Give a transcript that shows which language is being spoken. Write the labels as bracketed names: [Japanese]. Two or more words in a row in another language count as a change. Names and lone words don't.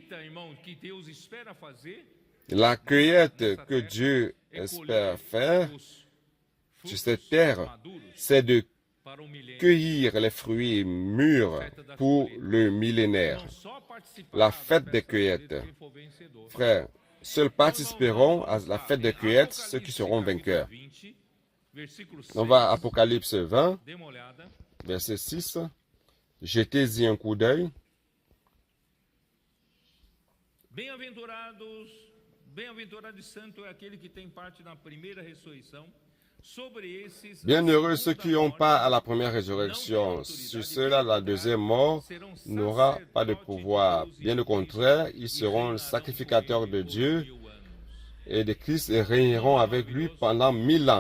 [French] La cueillette que Dieu espère faire sur cette terre, c'est de cueillir les fruits mûrs pour le millénaire. La fête des cueillettes. Frères, seuls participeront à la fête des cueillettes ceux qui seront vainqueurs. On va à Apocalypse 20, verset 6. Jetez-y un coup d'œil. [Portuguese] Bem-aventurados e santo é aquele que tem parte na primeira ressurreição. [French] Bienheureux ceux qui n'ont pas à la première résurrection. Sur ceux-là, la deuxième mort n'aura pas de pouvoir. Bien au contraire, ils seront sacrificateurs de Dieu et de Christ et régneront avec lui pendant 1000 ans.